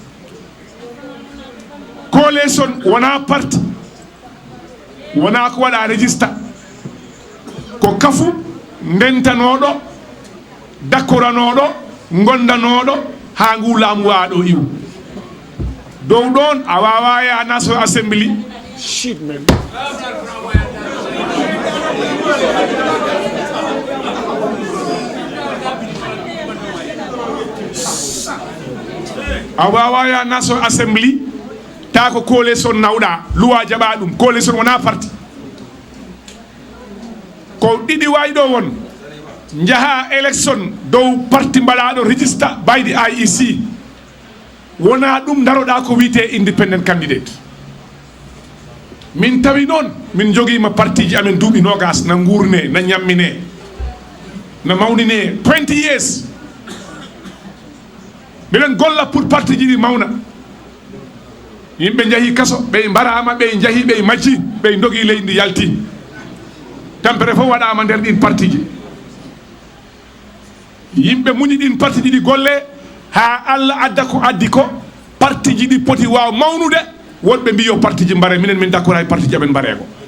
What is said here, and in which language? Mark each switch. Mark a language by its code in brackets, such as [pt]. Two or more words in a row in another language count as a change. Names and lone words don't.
[ff] Coalition wona parti wona ko waɗa register ko kafu ndentanoɗo dakkoranoɗo gondanoɗo ha ngu laamu waɗo iwu dow ɗon a wawa ya National Assembly a wawa ya National Assembly ta ko coalition nawɗa luwa jaɓa ɗum coalition wona parti ko ɗiɗi wayi ɗo won jaha élection dow parti mbaɗaɗo register [en] by the IEC [ff] wona ɗum daroɗa ko wiyete [en] independent candidate [ff] min tawi noon min joguima parti ji amen duuɓi nogas na gurne na ñammine na mawnine 20 years miɗen golla pour parti ji ɗi mawna yimɓe jaahi kaso ɓe mbarama ɓe jaahi ɓe majji ɓe dogui leydi ndi yalti tampere fof waɗama nder ɗin parti ji yimɓe muñi ɗin parti ji ɗi golle ha Allah adda ko addi ko parti ji ɗi poti waw mawnude wonɓe mbi yo parti ji mbare minen min d'accord hay parti ji amen mbareko